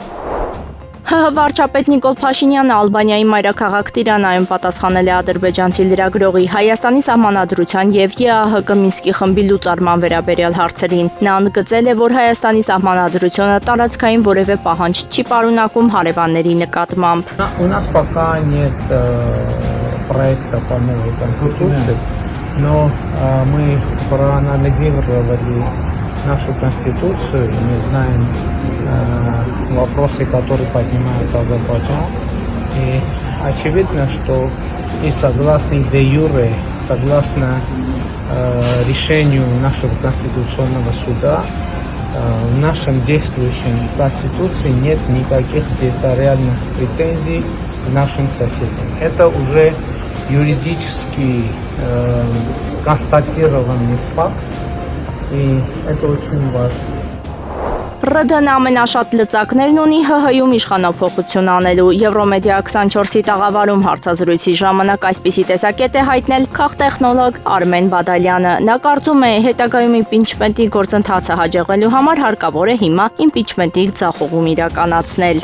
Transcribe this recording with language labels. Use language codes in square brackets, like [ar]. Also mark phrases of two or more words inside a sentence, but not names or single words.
[hy] ՀՀ վարչապետ Նիկոլ Փաշինյանը Ալբանիայի մայրաքաղաք Տիրանայում պատասխանել է ադրբեջանցի լրագրողի Հայաստանի սահմանադրության եւ ԵԱՀԿ Մինսկի խմբի լուծարման վերաբերյալ հարցերին։ Նա ընդգծել է, որ Հայաստանի սահմանադրությունը տարածքային որևէ պահանջ չի պարունակում հարևանների նկատմամբ։ [ru] У нас пока нет проекта по новой конституции, но мы проанализировали нашу конституцию, и мы знаем вопросы, которые поднимает Азербайджан. И очевидно, что и согласно де юре, согласно решению нашего Конституционного суда, в нашем действующем Конституции нет никаких территориальных претензий к нашим соседям. Это уже юридически констатированный факт, и это очень важно. [hy] ՌԴ-ն ամենաշատ լծակներն ունի ՀՀ-ում իշխանափոխություն անելու։ Եվրոմեդիա 24-ի տաղավարում հարցազրույցի ժամանակ այսպիսի տեսակետ է հայտնել քաղտեխնոլոգ Արմեն Բադալյանը։ Նա կարծում է, հետագայում իմպիչմենտի գործընթացը հաջողելու համար հարկավոր է հիմա իմպիչմենտի ձախողում իրականացնել։